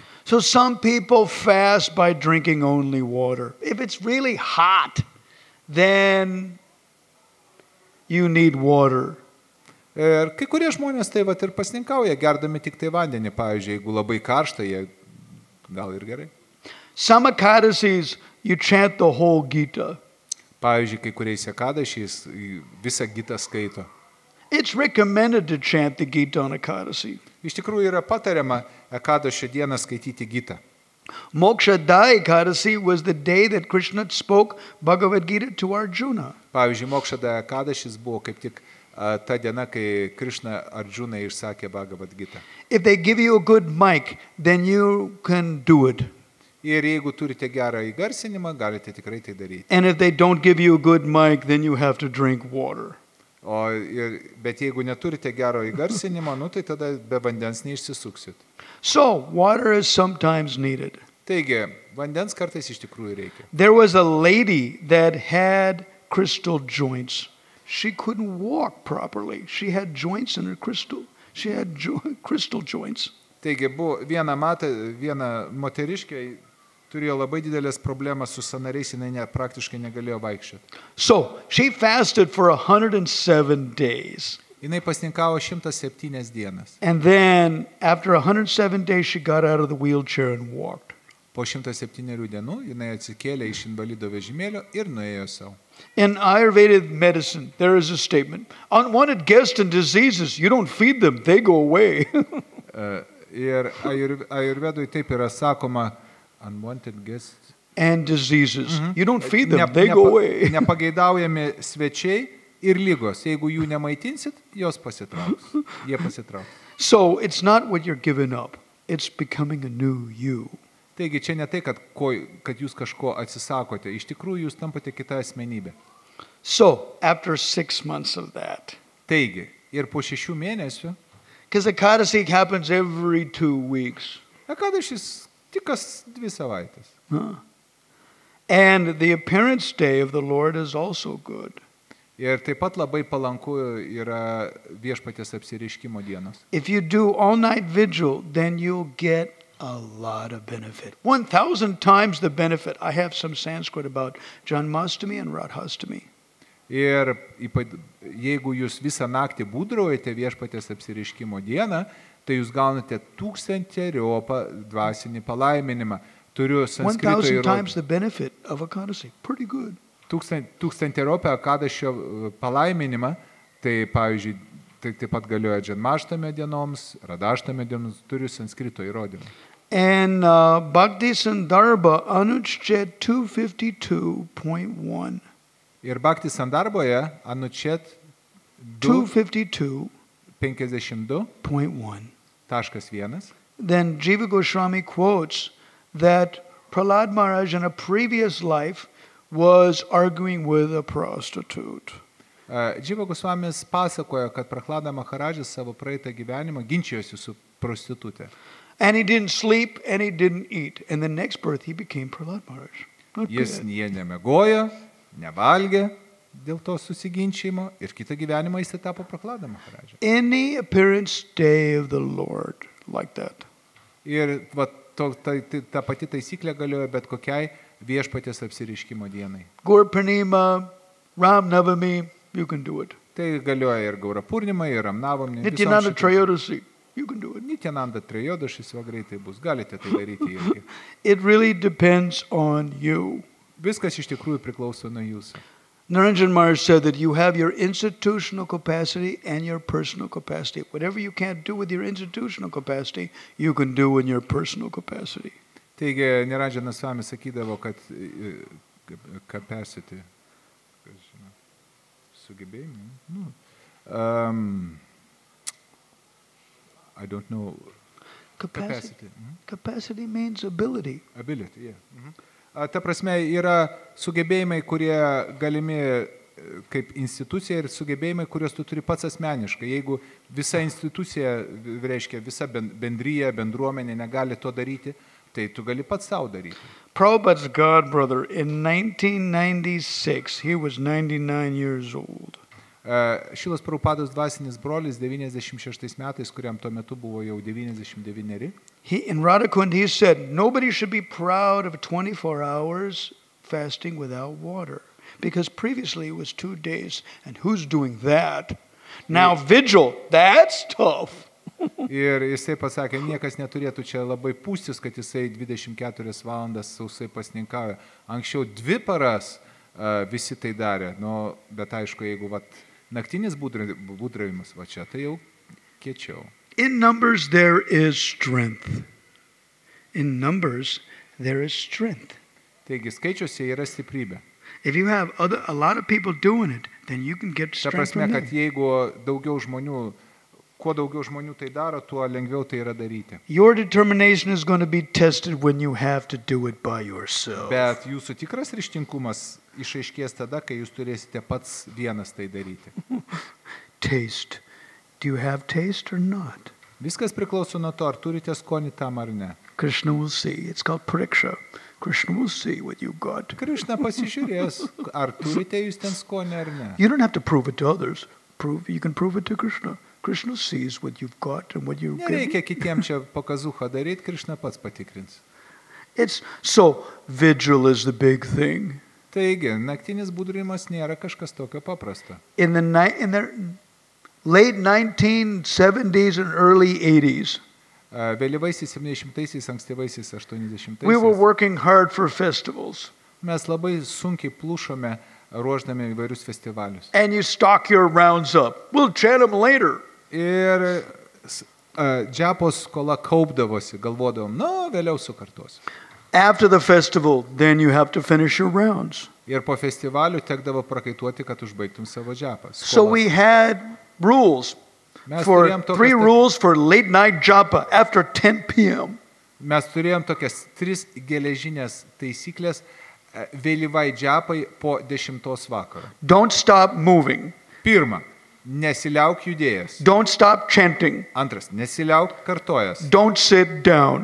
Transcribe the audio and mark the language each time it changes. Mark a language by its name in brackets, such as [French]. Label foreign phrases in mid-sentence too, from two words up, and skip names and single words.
[English] So some people fast by drinking only water. If it's really hot, then you need water. [Lithuanian] Ir kai kurie žmonės tai vat ir pasninkauja, gerdami tik tai vandenį. Pavyzdžiui, jeigu labai karšta, jie gal ir gerai. [English] Some Ekadasis, you chant the whole Gita. [Lithuanian] Pavyzdžiui, kai kuriais ekadašiais visą gitą skaito. [English] It's recommended to chant the Gita on Ekadasi. [Lithuanian] Iš tikrųjų yra patariama ekadašio dieną skaityti gitą. [English] Moksha Da Ekadasi was the day that Krishna spoke Bhagavad Gita to Arjuna. [Lithuanian] Pavyzdžiui, Mokšada ekadašis buvo kaip tik ta diena, kai Krishna Arjunai išsakė Bhagavad Gita. [English] If they give you a good mic, then you can do it. [Lithuanian] Ir jeigu turite gerą įgarsinimą, galite tikrai tai daryti. [English] And if they don't give you a good mic, then you have to drink water. [Lithuanian] Bet jeigu neturite gero įgarsinimo, tai tada be vandens neišsisuksit. [English] So, water is sometimes needed. [Lithuanian] Taigi, vandens kartais iš tikrųjų reikia. [English] There was a lady that had crystal joints. She couldn't walk properly. She had joints in her crystal. She had crystal joints. [Lithuanian] Taigi, buvo viena moteriškė turėjo labai didelės problemas su sąnariais, jinai praktiškai negalėjo vaikščioti. [English] So, she fasted for 107 days. [Lithuanian] Jinai pasninkavo 107 dienas. [English] And then, after 107 days, she got out of the wheelchair and walked. [Lithuanian] Po 107 dienų jinai atsikėlė iš invalido vežimėlio ir nuėjo savo. [English] In Ayurvedic medicine, there is a statement, unwanted guests and diseases, you don't feed them, they go away. [Lithuanian] Ir Ayurvedui taip yra sakoma, [English] unwanted guests and diseases. You don't feed them, they go away. [Lithuanian] Nepageidaujami svečiai ir lygos. Jeigu jų nemaitinsit, jos pasitrauks. Jie pasitrauks. [English] So it's not what you're giving up. It's becoming a new you. [Lithuanian] Taigi čia ne tai, kad jūs kažko atsisakote. Iš tikrųjų, jūs tampate kitą asmenybę. [English] So, after 6 months of that. [Lithuanian] Taigi, ir po 6 mėnesių. [English] Because Ekadasi happens every 2 weeks. [Lithuanian] Ekadašis tik kas 2 savaitės. [English] And the appearance day of the Lord is also good. [Lithuanian] Ir taip pat labai palanku yra viešpaties apsireiškimo dienos. [English] If you do all-night vigil, then you'll get a lot of benefit. 1,000 times the benefit. I have some Sanskrit about Janmashtami and Radhastami. [Lithuanian] Ir jeigu jūs visą naktį būdraujate viešpaties apsireiškimo dieną, tai jūs gaunate 1000-eriopą dvasinį palaiminimą. Turiu sanskrito [English] 1,000 times the benefit of Ekadasi. Pretty good. [Lithuanian] 1000-eriopą Ekadašio palaiminimą, tai pavyzdžiui, tai taip pat galioja Janmashtami dienoms, Radhastami dienoms, turiu sanskrito įrodymą. [English] And Bhakti Sandarbha Anuchet 252.1. [Lithuanian] Ir Bhakti Sandarboje Anuchet 252.1. [English] Then Jiva Goswami quotes that Prahlad Maharaj in a previous life was arguing with a prostitute. [Lithuanian] Jiva Goswamis pasakojo, kad Prahlada Maharajis savo praeitą gyvenimą ginčijosi su prostitutė. [English] And he didn't sleep and he didn't eat. And the next birth he became Prahlad Maharaj. [Lithuanian] Jis nemiegojo, nevalgė dėl to susiginčymo ir kitą gyvenimą jis tapo Prahlada Maharają. [English] Any appearance day of the Lord like that. [Lithuanian] Ir ta pati taisyklė galioja bet kokiai viešpaties apsireiškimo dienai. [English] Gaur Purnima, Ram Navami, you can do it. [Lithuanian] Tai galioja ir Gaura Purnimai, ir Ram Navami. [English] Nityananda Trayodasi, you can do it. [Lithuanian] Nityananda Trayodašis va greitai bus, galite tai daryti irgi. [English] It really depends on you. [Lithuanian] Viskas iš tikrųjų priklauso nuo jūsų. [English] Naranjan Maharaj said that you have your institutional capacity and your personal capacity. Whatever you can't do with your institutional capacity, you can do in your personal capacity. [Lithuanian] Taigi, Naranjanas Swami sakydavo, kad capacity, sugebėjimai, [English] I don't know. Capacity. Capacity means ability. Ability, yeah. [Lithuanian] Ta prasme, yra sugebėjimai, kurie galimi kaip institucija ir sugebėjimai, kuriuos tu turi pats asmeniškai. Jeigu visa institucija, reiškia visa bendryje, bendruomenė negali to daryti, tai tu gali pats savo daryti. [English] Prabhupada's godbrother in 1996, he was 99 years old. [Lithuanian] Šilas Prabhupados dvasinis brolis 96 metais, kuriam tuo metu buvo jau 99. [English] In Radhakund he said, nobody should be proud of 24 hours fasting without water. Because previously it was 2 days. And who's doing that? Now vigil, that's tough. [Lithuanian] Ir jisai pasakė, niekas neturėtų čia labai pūstis, kad jisai 24 valandas sausai pasninkauja. Anksčiau 2 paras visi tai darė. Nu, bet aišku, jeigu vat, naktinis būdravimas, va čia, tai jau kiečiau. [English] In Numbers there is strength. In Numbers there is strength. [Lithuanian] Taigi skaičiuose yra stiprybė. [English] If you have a lot of people doing it, then you can get [Lithuanian] Ta [English] strength [Lithuanian] prasme, [English] from [Lithuanian] kad [English] them. [Lithuanian] jeigu kuo daugiau žmonių tai daro, tuo lengviau tai yra daryti. [English] Your determination is going to be tested when you have to do it by yourself. [Lithuanian] Bet jūsų tikras ryžtingumas išaiškės tada, kai jūs turėsite pats vienas tai daryti. [English] Taste. Do you have taste or not? [Lithuanian] Viskas priklauso nuo to, ar turite skonį tam ar ne. [English] Krishna will see. It's called pariksha. Krishna will see what you got. [Lithuanian] Krišna pasižiūrės, ar turite jūs ten skonį ar ne. [English] You don't have to prove it to others. You can prove it to Krishna. Krishna sees what you've got and what you've given. [Lithuanian] Nereikia kitiem čia pokazuchą daryti, Krišna pats patikrins. [English] It's so vigil is the big thing. [Lithuanian] Taigi, naktinis būdrimas nėra kažkas tokio paprasto. [English] In the late 1970s and early 80s, [Lithuanian] Vėlyvaisiais 70-aisiais, ankstyvaisiais 80-aisiais [English] we were working hard for festivals. [Lithuanian] mes labai sunkiai plušome ruoždami įvairius festivalius. [English] And you stock your rounds up. We'll chant them later. [Lithuanian] Ir džiapos skola kaupdavosi, galvodavom, vėliau sukartosiu. [English] After the festival, then you have to finish your rounds. [Lithuanian] Ir po festivalių tekdavo prakaituoti, kad užbaigtum savo džiapą. [English] So we had rules. [Lithuanian] Mes [English] For [Lithuanian] turėjom [English] 3 rules for late night japa after 10 p.m. [Lithuanian] Mes turėjom tokias 3 geležinės taisyklės vėlyvai džiapai po 10 vakaro. [English] Don't stop moving. [Lithuanian] Pirma, nesiliauk judėjęs. [English] Don't stop chanting. [Lithuanian] Antras, nesiliauk kartojęs. [English] Don't sit down.